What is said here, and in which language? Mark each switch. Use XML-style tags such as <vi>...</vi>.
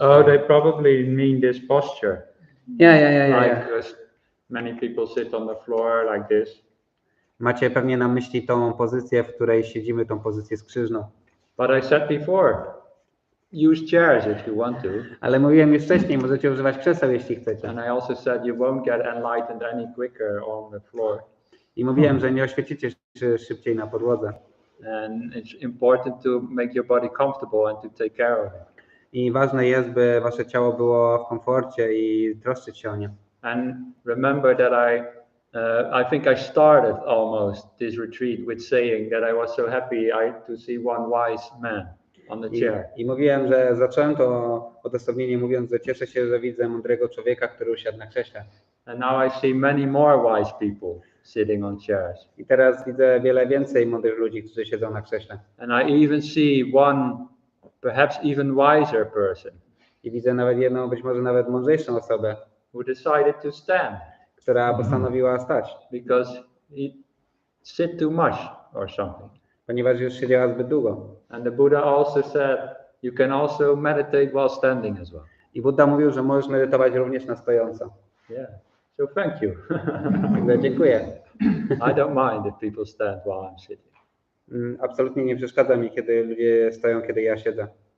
<en>Oh, they probably mean this posture. Yeah. Because many people sit on the floor like this.</en> <pl>Macie pewnie na myśli tą pozycję, w której siedzimy, tą pozycję skrzyżną.</pl> <en>But I said before, use chairs if you want to.</en> <pl>Ale mówiłem już wcześniej, możecie używać krzeseł, jeśli chcecie.</pl> <en>And I also said you won't get enlightened any quicker on the floor.</en> <pl>I mówiłem, że nie oświecicie się szybciej na podłodze.</pl> <en>And it's important to make your body comfortable and to take care of it.</en> <pl>I ważne jest, by wasze ciało było w komforcie i troszczyć się o nie.</pl> <en>And remember that I think I started almost this retreat with saying that I was so happy to see one wise man on the chair.</en> <pl>I mówiłem, że zacząłem to odosobnienie mówiąc, że cieszę się, że widzę mądrego człowieka, który usiadł na krześle.</pl> <en>And now I see many more wise people sitting on chairs.</en> <pl>I teraz widzę wiele więcej mądrych ludzi, którzy siedzą na krześle.</pl> <en>And I even see one perhaps even wiser person.</en> <pl>I widzę nawet jedną, być może nawet mądrzejszą osobę,</pl> <en>who decided to stand.</en> <pl>Która postanowiła stać.</pl> <en>Because he sit too much or something.</en> <pl>Ponieważ już siedziała zbyt długo.</pl> <en>And the Buddha also said you can also meditate while standing as well.</en> <pl>I Buddha mówił, że możesz medytować również na stojąco.</pl> <en>Yeah. So thank you.</en> <pl>Dziękuję.</pl> <en>I don't mind if people stand while I'm sitting.</en> <pl>Absolutnie nie przeszkadza mi, kiedy ludzie stoją, kiedy ja siedzę.</pl>